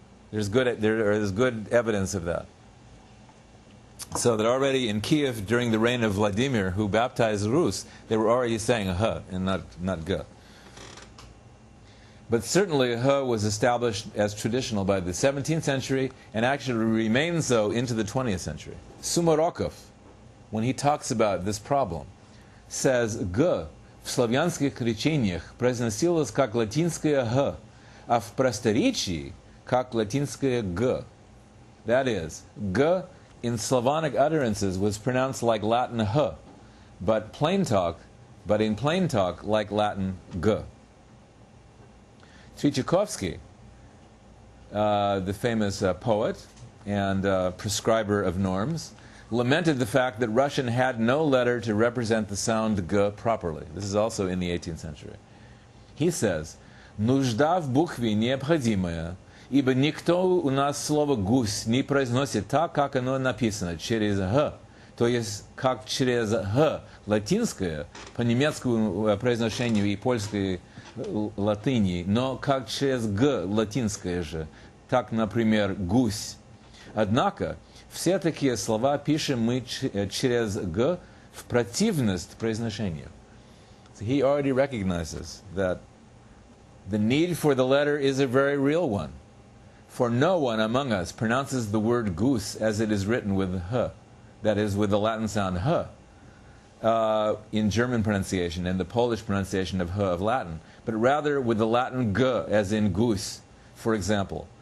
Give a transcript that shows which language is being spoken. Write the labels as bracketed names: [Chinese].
[English] There's good evidence of that. So that already in Kiev during the reign of Vladimir, who baptized Rus, they were already saying a H and not G. But certainly a H was established as traditional by the 17th century and actually remained so into the 20th century. Sumarokov, when he talks about this problem, says G [Russian] в славянских речениях произносилось как латинское Х, а в просторечии как латинское Г. [English] That is, G in Slavonic utterances was pronounced like Latin H, but in plain talk like Latin G. Surzhykowski, the famous poet and prescriber of norms, lamented the fact that Russian had no letter to represent the sound G properly. This is also in the 18th century. He says, [Russian] «Нужда в букве необходимая, ибо никто у нас слово «гусь» не произносит так, как оно написано, через «г», то есть как через «г» латинское, по немецкому произношению и польской латыни, но как через «г» латинское же, так, например, «гусь». Однако, все такие слова пишем мы через «г» в противность произношению. [English] So he already recognizes that the need for the letter is a very real one. For no one among us pronounces the word goose as it is written with H, that is, with the Latin sound H, in German pronunciation and the Polish pronunciation of H of Latin, but rather with the Latin G, as in goose, for example.